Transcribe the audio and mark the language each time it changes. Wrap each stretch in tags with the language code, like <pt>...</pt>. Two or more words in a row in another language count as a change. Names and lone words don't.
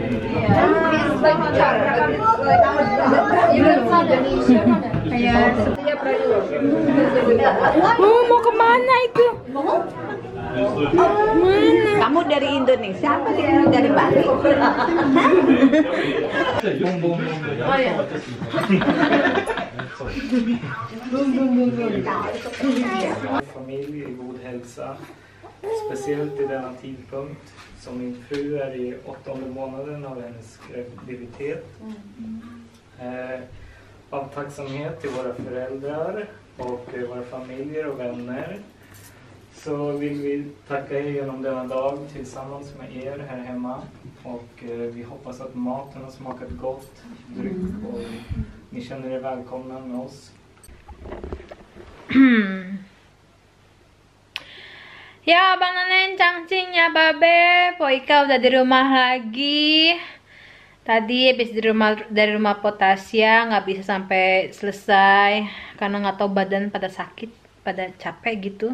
<id>Mau kemana itu? Kamu dari Indonesia apa sih dari Bali? Oh ya.</id> <sv>Familj i god hälsa, speciellt i denna tidpunkt som min fru är i 8:e månaden av hennes graviditet. Av tacksamhet till våra föräldrar och våra familjer och vänner så vill vi tacka er genom denna dag tillsammans med er här hemma och vi hoppas att maten har smakat gott, dryck och ni känner er välkomna med oss.</sv> <id>Ya Bang Nenen, Cangcing ya Babe, Poika udah di rumah lagi. Tadi habis dari rumah Potasya, nggak bisa sampai selesai karena nggak tahu badan pada sakit, pada capek gitu.</id>